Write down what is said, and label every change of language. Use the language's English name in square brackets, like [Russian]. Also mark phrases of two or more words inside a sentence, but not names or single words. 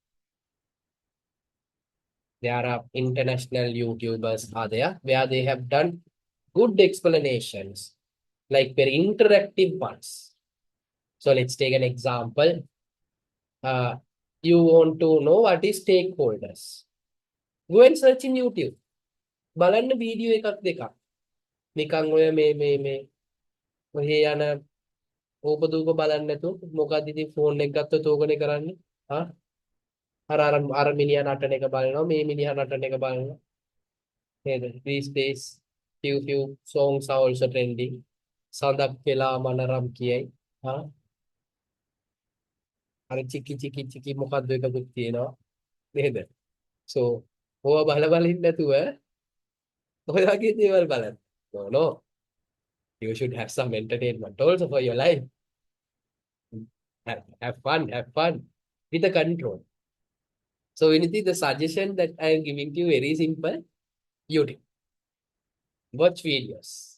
[English] There are international YouTubers are there where they have done good explanations, like very interactive ones. So let's take an example. Uh, you want to know what is stakeholders. Go and search in YouTube. [Sinhala] බලන්න වීඩියෝ එකක් දෙකක්. නිකන් ඔය මේ ඔහේ යන ඕපදූප බලන්න නැතුව මොකක්ද ඉතින් ෆෝන් එක ගත්තොත් ඕකනේ කරන්නේ. ආ අර මිනිහා නටන එක බලනවා මේ මිනිහා නටන එක බලනවා. නේද? [English] These days few songs are also trending. [Sinhala] සඳක් වෙලා මනරම් කියයි. ආ අර චිකි මොකක්ද එකකුත් තියෙනවා. නේද? So ඕවා බලමින් නැතුව ඔය වගේ දේවල් බලන්න. [English] No. You should have some entertainment also for your life. Have fun with the control. So, Viniti, the suggestion that I am giving to you very simple. YouTube. Watch videos.